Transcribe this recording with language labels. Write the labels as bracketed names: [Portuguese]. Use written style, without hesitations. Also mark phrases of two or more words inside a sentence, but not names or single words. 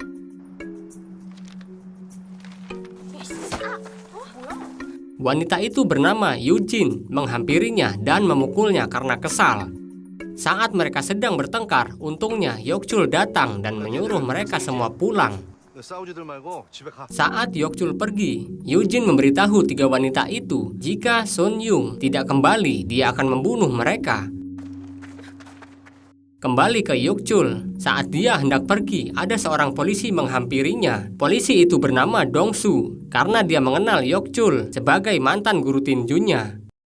[Indonesian] Wanita itu bernama Eugene menghampirinya dan memukulnya karena kesal. Saat mereka sedang bertengkar, untungnya Yok-chul datang dan menyuruh mereka semua pulang. [Korean] 싸우지들 말고 집에 가. [Indonesian] Saat Yok-chul pergi, Eugene memberitahu tiga wanita itu jika Sun-yung tidak kembali, dia akan membunuh mereka. Kembali ke Yok-chul, saat dia hendak pergi, ada seorang polisi menghampirinya. Polisi itu bernama Dong-su, karena dia mengenal Yok-chul sebagai mantan guru tinjunya.